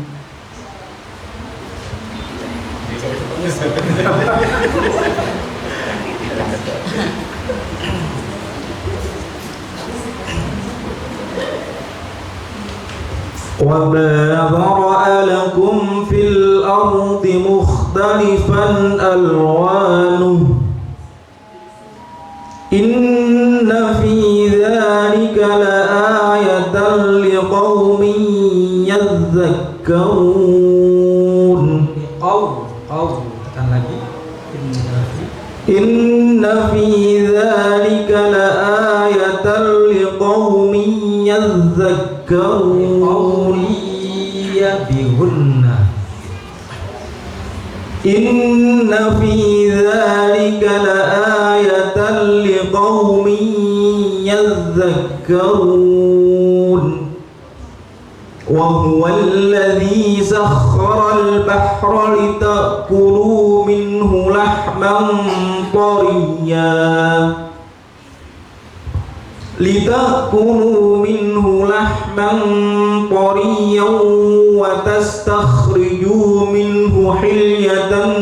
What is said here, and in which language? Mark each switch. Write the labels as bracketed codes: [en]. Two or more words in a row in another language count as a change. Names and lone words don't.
[ar] وما ذرأ لكم في الأرض مختلفا ألوانه إن في ذلك لآية لقوم يذكرون. [ms] Tekan lagi. [ar] إن في ذلك لآية لقوم يذكرون. Bihunna. إن في ذلك لآية لقوم يذكرون. وهو الذي سخر البحر لتأكلوا منه لحما طريا وتستخرجوا منه حلية